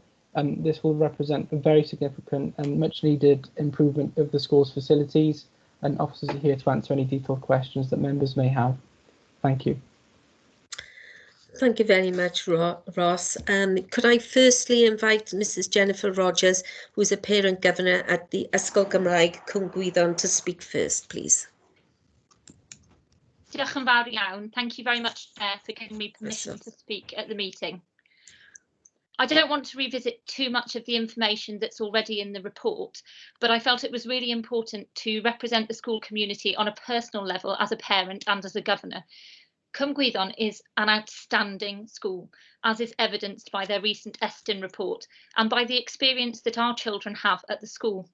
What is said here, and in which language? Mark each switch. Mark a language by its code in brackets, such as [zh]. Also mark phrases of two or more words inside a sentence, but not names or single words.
[en] This will represent a very significant and much needed improvement of the school's facilities, and officers are here to answer any detailed questions that members may have. Thank you. Thank you very much, Ross. Could I firstly invite Mrs. Jennifer Rogers, who is a parent governor at the Ysgol Gymraeg Cwm Gwyddon, to speak first, please. [cy] Diolch yn fawr iawn. [en] Thank you very much, Chair, for giving me permission to speak at the meeting. I don't want to revisit too much of the information that's already in the report, but I felt it was really important to represent the school community on a personal level as a parent and as a governor. Cwm Gwyddon is an outstanding school, as is evidenced by their recent Estyn report and by the experience that our children have at the school.